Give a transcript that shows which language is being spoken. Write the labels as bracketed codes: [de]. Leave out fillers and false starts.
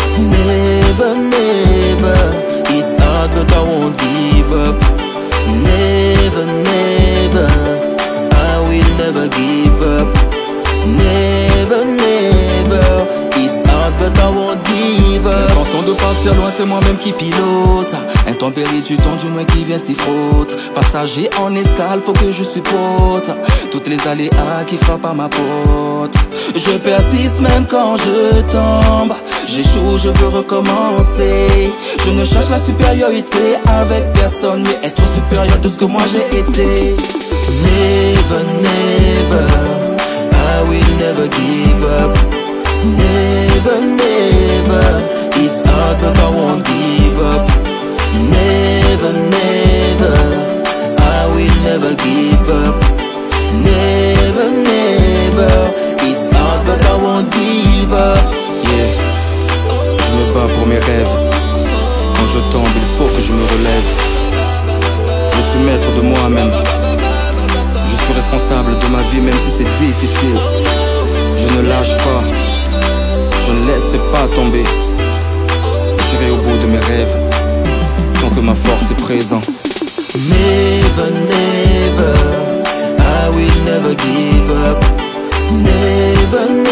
[en] Never, never, it's hard but I won't give up. Never, never, I will never give up. Never, never, it's hard but I won't give up. [fr] L'intention de partir loin, c'est moi-même qui pilote. Intempérie du temps, du moins qui vient s'y frotte. Passager en escale, faut que je supporte toutes les aléas qui frappent à ma porte. Je persiste même quand je tombe. J'échoue, je veux recommencer. Je ne cherche la supériorité avec personne, mais être supérieur de ce que moi j'ai été. [en] Never, never, I will never give up. Never, never, it's hard but I won't give up. Never, never, I will never give up. Never, never, it's hard but I won't give up. [fr] Yeah, je me bats pour mes rêves. Quand je tombe, il faut que je me relève. Je suis maître de moi-même. Je suis responsable de ma vie même si c'est difficile. Je ne lâche pas, je ne laisserai pas tomber. J'irai au bout de mes rêves tant que ma force est présente. [en] Never, never, I will never give up. Never,